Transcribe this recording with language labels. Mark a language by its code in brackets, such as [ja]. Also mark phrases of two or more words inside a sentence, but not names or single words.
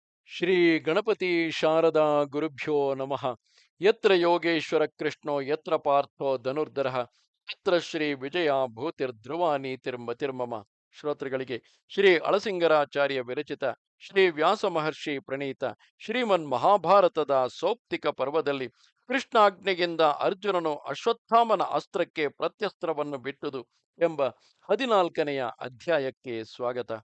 [sa] ಶ್ರೀ ಗಣಪತಿ ಶಾರದಾ ಗುರುಭ್ಯೋ ನಮಃ. ಯತ್ರ ಯೋಗೇಶ್ವರ ಕೃಷ್ಣೋ ಯತ್ರ ಪಾರ್ಥೋ ಧನುರ್ಧರಃ ಯತ್ರ ಶ್ರೀ ವಿಜಯ ಭೂತಿರ್ಧ್ರುವ ನೀತಿರ್ಮತಿರ್ಮಮ. [kn] ಶ್ರೋತೃಗಳಿಗೆ ಶ್ರೀ ಅಳಸಿಂಗರಾಚಾರ್ಯ ವಿರಚಿತ ಶ್ರೀ ವ್ಯಾಸ ಮಹರ್ಷಿ ಪ್ರಣೀತ ಶ್ರೀಮನ್ ಮಹಾಭಾರತದ ಸೌಪ್ತಿಕ ಪರ್ವದಲ್ಲಿ ಕೃಷ್ಣಾಜ್ಞೆಯಿಂದ ಅರ್ಜುನನು ಅಶ್ವತ್ಥಾಮನ ಅಸ್ತ್ರಕ್ಕೆ ಪ್ರತ್ಯಸ್ತ್ರವನ್ನು ಬಿಟ್ಟುದು ಎಂಬ 14ನೆಯ ಅಧ್ಯಾಯಕ್ಕೆ ಸ್ವಾಗತ.